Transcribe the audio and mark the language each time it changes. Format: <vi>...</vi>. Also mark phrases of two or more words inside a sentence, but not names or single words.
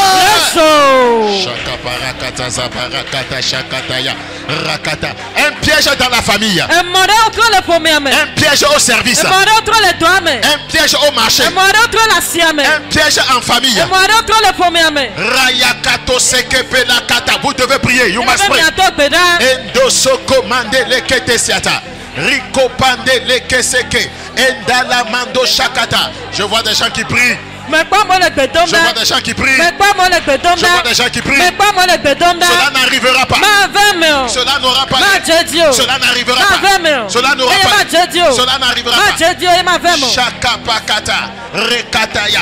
<fr>Un piège dans la famille, un piège au service, un piège au marché, un piège en famille. Rayakato sekepe la kata. Vous devez prier.</fr> <en>You must pray. Endosoko mande lekete siata. Riko pande lekeseke. Endala mando shakata.</en> <fr>Je vois des gens qui prient. Je vois des gens qui prient. Je vois des gens qui prient. Cela n'arrivera pas. Cela n'aura pas. Cela n'arrivera pas. Cela n'aura pas. Cela n'arrivera pas. Shakapakata. Rekataya.</fr>